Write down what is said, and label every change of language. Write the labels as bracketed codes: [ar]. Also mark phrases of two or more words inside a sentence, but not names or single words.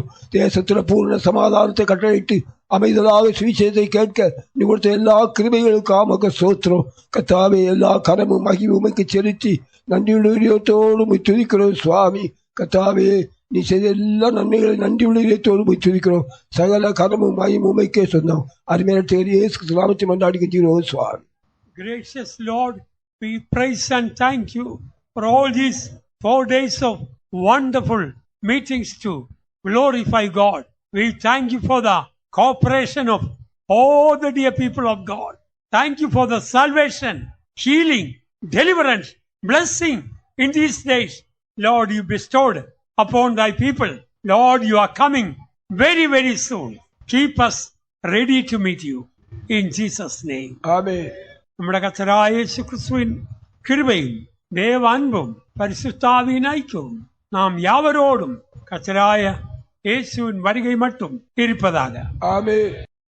[ta] தேசத்துல பூர்ண சமாதானத்தை கட்டளையிட்டு அமைதலாக சுவிசேஷத்தை கேட்க நீ கொடுத்த எல்லா கிருபைகளுக்காக சோத்திரம். கர்த்தாவே, எல்லா கரமும் மகிமைக்கு செலுத்தி நன்றியுள்ளத்தோடு துதிக்கிறோம் சுவாமி. கர்த்தாவே, நீ செய்த எல்லா நன்மைகளை நன்றியுள்ளத்தோடு துதிக்கிறோம். சகல கரமும் மகிமைக்கே சொந்தம். அருமையான இயேசு நாமத்தை மன்றாடி கெஞ்சுகிறோம் சுவாமி. [en] Gracious Lord, we praise and thank you for all these 4 days of wonderful meetings to glorify God. We thank you for the cooperation of all the dear people of God. Thank you for the salvation, healing, deliverance, blessing in these days. Lord, you bestowed upon thy people. Lord, you are coming very, very soon. Keep us ready to meet you. In Jesus' name. Amen. [ta] நம்முடைய கர்த்தராகிய இயேசு கிறிஸ்துவின் கிருபையும் தேவ அன்பும் பரிசுத்தாவியின் ஐக்கியமும் நாம் யாவரோடும் கர்த்தராகிய இயேசுவின் വരുകை மட்டும் இருப்பதாக. ஆமென்.